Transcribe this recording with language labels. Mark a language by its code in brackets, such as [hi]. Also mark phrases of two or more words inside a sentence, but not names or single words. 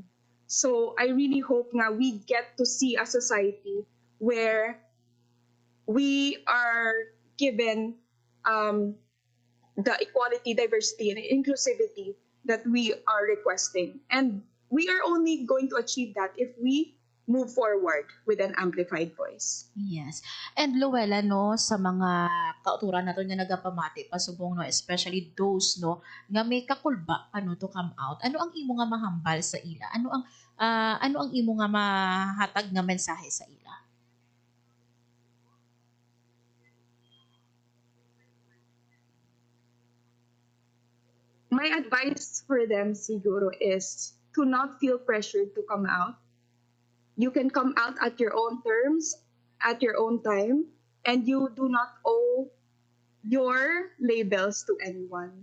[en] So I really hope nga we get to see a society where we are given the equality, diversity, and inclusivity that we are requesting. And we are only going to achieve that if we move forward with an amplified voice. Yes. [hil] And Luella, no, sa mga kauturan nato nga nagapamati pasubong no, [en] especially those [hil] no nga may kakulba ano [en] to come out. [hil] Ano ang imo nga mahambal sa ila? Ano ang imo nga mahatag nga mensahe sa ila? [en] My advice for them siguro is to not feel pressured to come out. You can come out at your own terms, at your own time, and you do not owe your labels to anyone.